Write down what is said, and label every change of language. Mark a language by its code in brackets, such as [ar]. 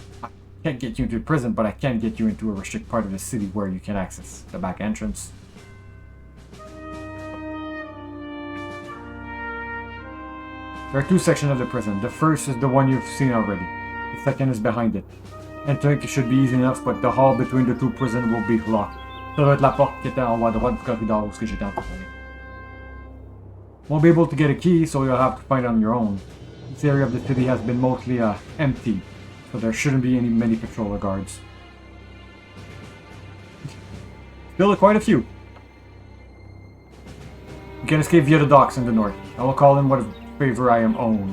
[en] I can't get you into prison, but I can get you into a restricted part of the city where you can access the back entrance. There are two sections of the prison. The first is the one you've seen already. The second is behind it. Entering should be easy enough, but the hall between the two prisons will be locked. [fr] Ça doit être la porte qui était en haut à droite du corridor où j'étais enfermé. [en] Won't be able to get a key, so you'll have to find it on your own. This area of the city has been mostly empty, so there shouldn't be many patrol guards. Still quite a few. You can escape via the docks in the north. I will call in what favor I am owed.